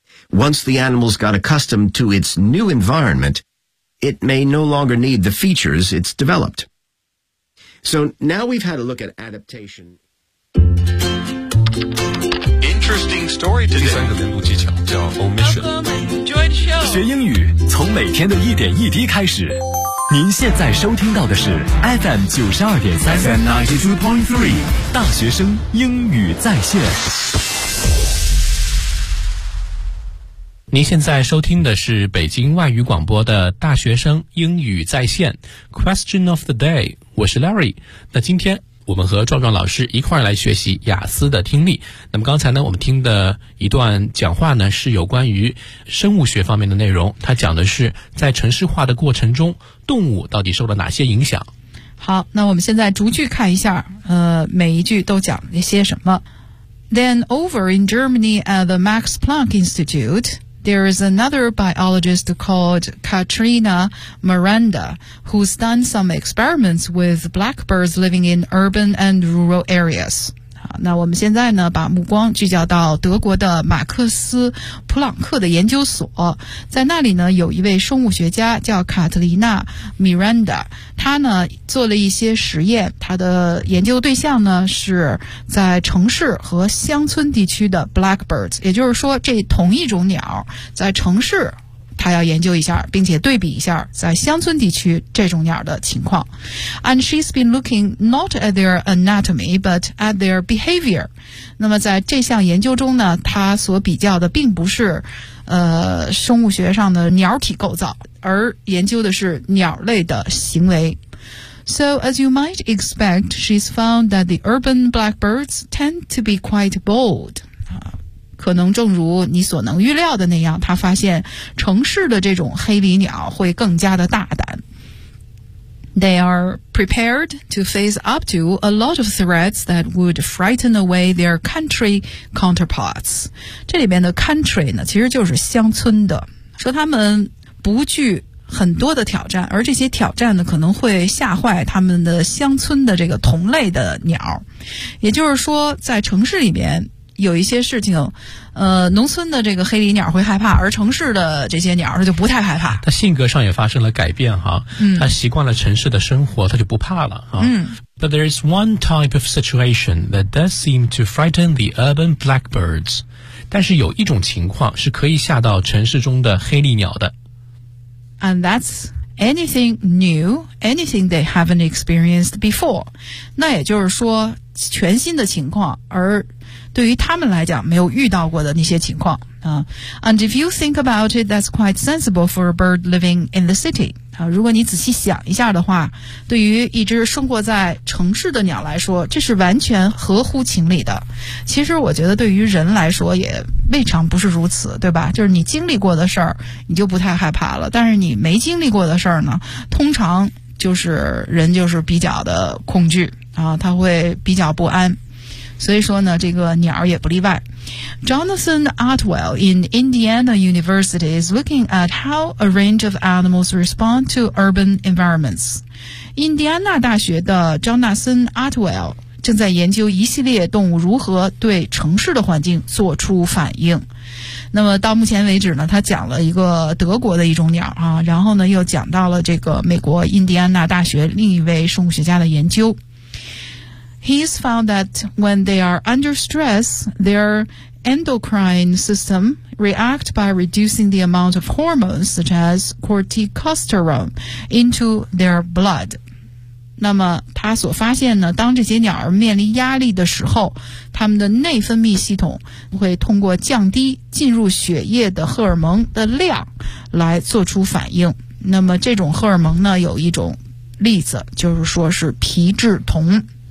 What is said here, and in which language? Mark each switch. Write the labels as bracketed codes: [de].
[en] Once the animals got accustomed to its new environment, it may no longer need the features it's developed. So now we've had a look at adaptation. Interesting story today. Omission. [zh] 学英语从每天的一点一滴开始，您现在收听到的是 FM92.3 FM92.3 大学生英语在线。您现在收听的是北京外语广播的大学生英语在线 Question of the day， 我是 Larry。那今天我们和壮壮老师一块来学习雅思的听力。那么刚才呢，我们听的一段讲话呢，是有关于生物学方面的内容。它讲的是在城市化的过程中，动物到底受了哪些影响。好，那我们现在逐句看一下，每一句都讲了些什么。 [en] Then over in Germany at the Max Planck Institute, there is another biologist called Katharina Miranda, who's done some experiments with blackbirds living in urban and rural areas. [zh] 那我们现在呢把目光聚焦到德国的马克思普朗克的研究所，在那里呢有一位生物学家叫卡特琳娜·米兰达，他呢做了一些实验，他的研究对象呢是在城市和乡村地区的 blackbirds， 也就是说这同一种鸟在城市他要研究一下，并且对比一下在乡村地区这种鸟的情况。 [en] And she's been looking not at their anatomy but at their behavior。 [zh] 那么在这项研究中呢，他所比较的并不是生物学上的鸟体构造，而研究的是鸟类的行为。 [en] So as you might expect, she's found that the urban blackbirds tend to be quite bold. [zh] 可能正如你所能预料的那样，她发现城市的这种黑鹂鸟会更加的大胆。 [en] They are prepared to face up to a lot of threats that would frighten away their country counterparts. [zh] 这里边的 country 呢，其实就是乡村的，说他们不惧很多的挑战，而这些挑战呢可能会吓坏他们的乡村的这个同类的鸟。也就是说在城市里面有一些事情农村的这个黑鹂鸟会害怕，而城市的这些鸟它就不太害怕。它性格上也发生了改变哈，它习惯了城市的生活，它就不怕了哈。 [en] But there is one type of situation that does seem to frighten the urban blackbirds. [zh] 但是有一种情况是可以吓到城市中的黑鹂鸟的。 [en] And that's anything new, anything they haven't experienced before. [zh] 那也就是说全新的情况，而对于他们来讲没有遇到过的那些情况。 [en] And if you think about it, that's quite sensible for a bird living in the city. [zh] 如果你仔细想一下的话，对于一只生活在城市的鸟来说，这是完全合乎情理的。其实我觉得对于人来说也未尝不是如此，对吧？就是你经历过的事儿，你就不太害怕了，但是你没经历过的事儿呢，通常就是人就是比较的恐惧啊，他会比较不安。所以说呢，这个鸟也不例外。 [en] Jonathan Atwell in Indiana University is looking at how a range of animals respond to urban environments. [zh] 印第安纳大学的 Jonathan Atwell 正在研究一系列动物如何对城市的环境做出反应。那么到目前为止呢，他讲了一个德国的一种鸟啊，然后呢又讲到了这个美国印第安纳大学另一位生物学家的研究。 [en] He's found that when they are under stress, their endocrine system react by reducing the amount of hormones such as corticosterone into their blood. [zh] 那么他所发现呢，当这些鸟儿面临压力的时候，他们的内分泌系统会通过降低进入血液的荷尔蒙的量来做出反应。那么这种荷尔蒙呢，有一种例子，就是说是皮质酮。